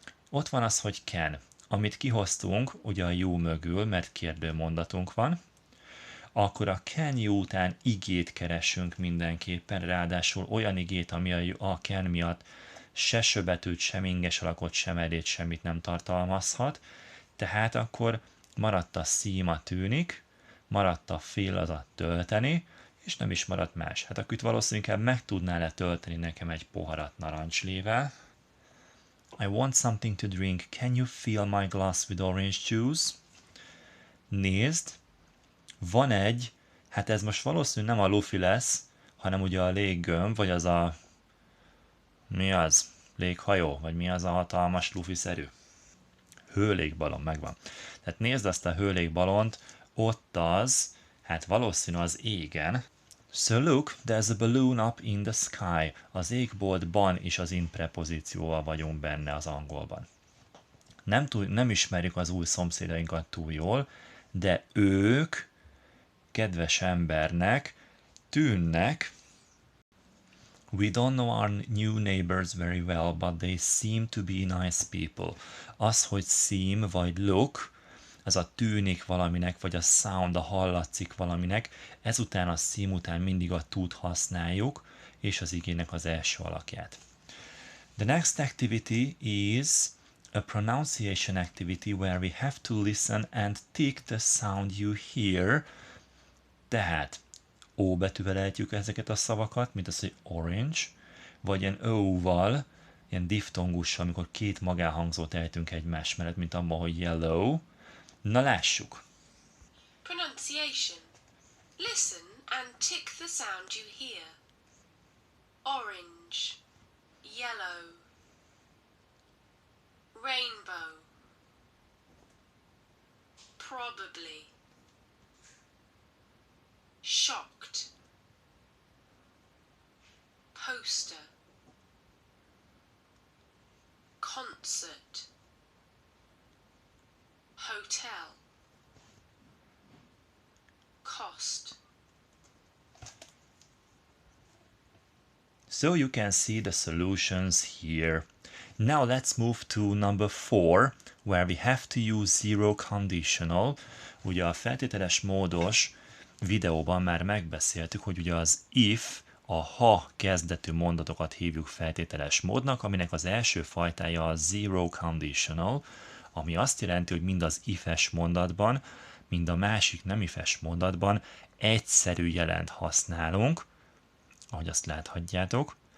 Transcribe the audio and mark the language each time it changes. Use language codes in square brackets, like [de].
[hu] Ott van az, hogy can. Amit kihoztunk, ugye a you mögül, mert kérdőmondatunk van, akkor a can you után igét keresünk mindenképpen, ráadásul olyan igét, ami a can miatt se söbetűt, sem inges alakot, sem edét, semmit nem tartalmazhat, tehát akkor maradt a seem, a tűnik, maradt a fill, az a tölteni, és nem is maradt más. Hát akkor itt valószínűleg meg tudnál-e tölteni nekem egy poharat narancslével? [en] I want something to drink. Can you fill my glass with orange juice? [hu] Nézd, van egy, hát ez most valószínűleg nem a lufi lesz, hanem ugye a léggömb, vagy az a... Mi az? Léghajó? Vagy mi az a hatalmas lufi-szerű? Hőlégballon, megvan. Tehát nézd azt a hőlégbalont, ott az, hát valószínű az égen. [en] So look, there's a balloon up in the sky. [hu] Az égboltban is az in prepozícióval vagyunk benne az angolban. Nem ismerjük az új szomszédainkat túl jól, de ők kedves embernek tűnnek. [en] We don't know our new neighbors very well, but they seem to be nice people. [hu] Az, hogy seem vagy look, az a tűnik valaminek, vagy a sound, a hallatszik valaminek, ezután a seem után mindig a tud használjuk, és az igének az első alakját. [en] The next activity is a pronunciation activity where we have to listen and tick the sound you hear. [hu] Tehát O betűvel ejtjük ezeket a szavakat, mint az, hogy orange, vagy ilyen O-val, ilyen diftongussal, amikor két magánhangzót ejtünk egymás mellett, mint abban, hogy yellow. Na lássuk! [en] Pronunciation. Listen and tick the sound you hear. Orange, yellow, rainbow, probably, shocked, poster, concert, hotel, cost, So you can see the solutions here. Now let's move to number 4, where we have to use zero conditional. [hu] Ugye a feltételes módos videóban már megbeszéltük, hogy ugye az if, a ha kezdetű mondatokat hívjuk feltételes módnak, aminek az első fajtája a zero conditional, ami azt jelenti, hogy mind az if-es mondatban, mind a másik nem if-es mondatban egyszerű jelent használunk, ahogy azt láthatjátok.